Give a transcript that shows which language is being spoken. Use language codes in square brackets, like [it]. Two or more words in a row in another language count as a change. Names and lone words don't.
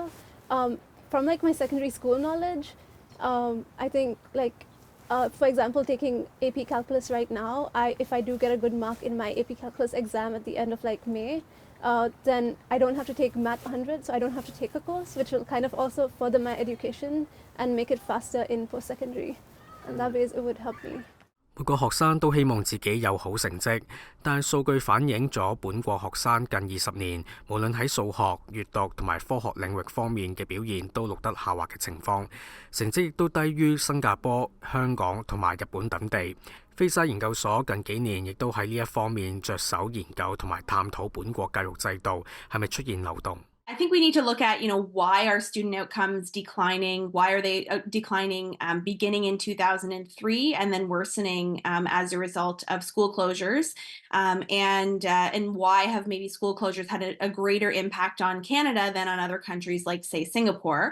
[en] From like my secondary school knowledge, I think like for example, taking AP Calculus right now, if I do get a good mark in my AP Calculus exam at the end of like May, then I don't have to take Math 100, so I don't have to take a course, which will kind of also further my education and make it faster in post-secondary. And that ways it would help me. [yue] 每個學生都希望自己有好成績，但數據反映咗本國學生近20年，無論喺數學、閱讀同埋科學領域方面嘅表現都錄得下滑嘅情況，成績亦都低於新加坡、香港同埋日本等地。菲沙研究所近幾年亦都喺呢一方面着手研究同埋探討本國教育制度係咪出現漏洞。 [en] I think we need to look at, why are student outcomes declining? Why are they declining beginning in 2003 and then worsening as a result of school closures? And why have maybe school closures had a greater impact on Canada than on other countries like, say, Singapore?